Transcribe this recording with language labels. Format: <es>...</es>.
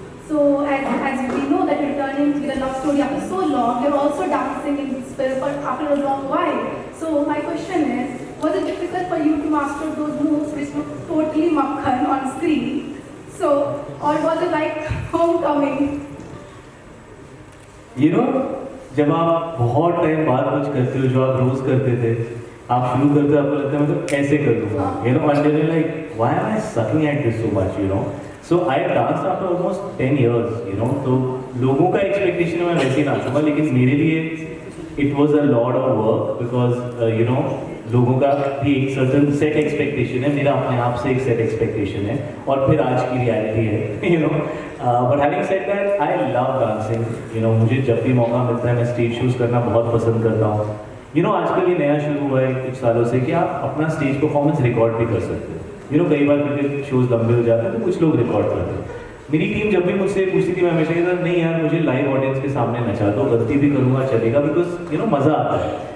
<en>So as we know that you're returning with a love story after so long, you're also dancing in this film after a long while. So my question is, was it difficult for you to master those moves which look totally makhan on screen? So, or was it like homecoming? You know,</en> <hi>जब आप बहुत time बाद कुछ करते हो जो आप रोज करते थे, आप शुरू करते हो आपको लगता है मतलब कैसे कर दूंगा,</hi> <en>you know, and then you're like, why am I sucking at this so much, you know? So I danced after almost 10 years, you know.</en> <hi>तो लोगों का expectation मैं वैसे ही नाचूंगा, लेकिन मेरे लिए</hi> <en>it was a lot of work because you know,</en> <hi>लोगों का भी एक certain set expectation है, मेरा अपने आप से एक set expectation है, और फिर आज की reality है,</hi> <en>you know. But having said that, I love dancing, you know.</en> <hi>मुझे जब भी मौका मिलता है मैं stage shows करना बहुत पसंद करता हूँ.</hi> <en>You know,</en> <hi>आजकल ये नया शुरू हुआ है कुछ सालों से कि आप अपना stage performance record भी कर सकते हो. You know, कई बार क्योंकि शोज लंबे हो जाते हैं तो कुछ लोग रिकॉर्ड करते हैं. मेरी टीम जब भी मुझसे पूछती थी, मैं हमेशा कहता नहीं यार मुझे लाइव ऑडियंस के सामने नचा दो, गलती भी करूँगा चलेगा,</hi> <en>because you know</en> <hi>मज़ा आता है.</hi>